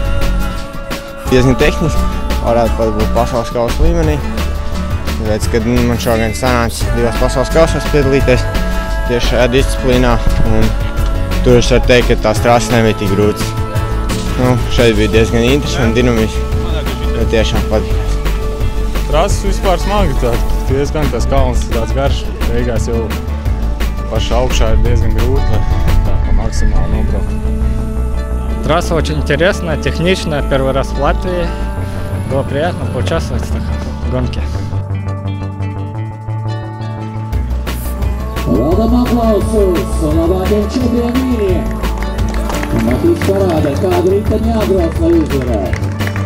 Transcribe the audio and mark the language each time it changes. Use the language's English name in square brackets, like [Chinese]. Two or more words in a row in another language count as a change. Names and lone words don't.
[Latvian] Diezgan tehniski, varētu pat būt pasaules kausa līmenī, tāpēc, kad man šogad sanāca 2 pasaules kausos piedalīties tieši šajā disciplīnā, un tur es varu teikt, ka tās trases nebija tik grūtas. Šeit bija diezgan interesanti, dinamiski. Tiešām patīkās. Trases vispār smagi, diezgan tas kalns tāds garš. Beigās jau pašā augšā ir diezgan grūti, lai tā pa максимāli nobraukt. [Russian] Трасса очень интересная, техничная. Первый раз в Латвии. Было приятно поучаствовать в такой гонке. [Latvian] Rodam aplausus labākiem čempieniem! Matīs parāda, kādu riteņu jābrauc, lai uzvarētu.